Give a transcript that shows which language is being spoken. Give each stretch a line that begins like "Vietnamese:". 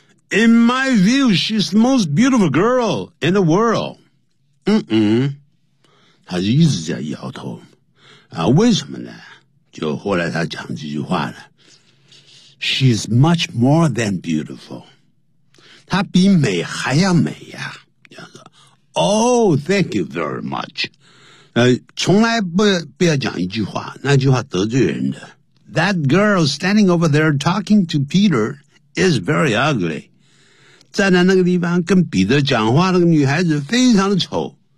English: In my view, she's the most beautiful girl in the world.
Chinese: 他就一直在摇头啊，为什么呢？就后来他讲这句话了 She's much more than beautiful. 她比美还要美呀，这样子。
English: Oh, thank you very much.
Chinese: 从来不要讲一句话，那句话得罪人的。
English: That girl standing over there talking to Peter is very ugly.
Chinese: 站在那个地方跟彼得讲话那个女孩子非常的丑。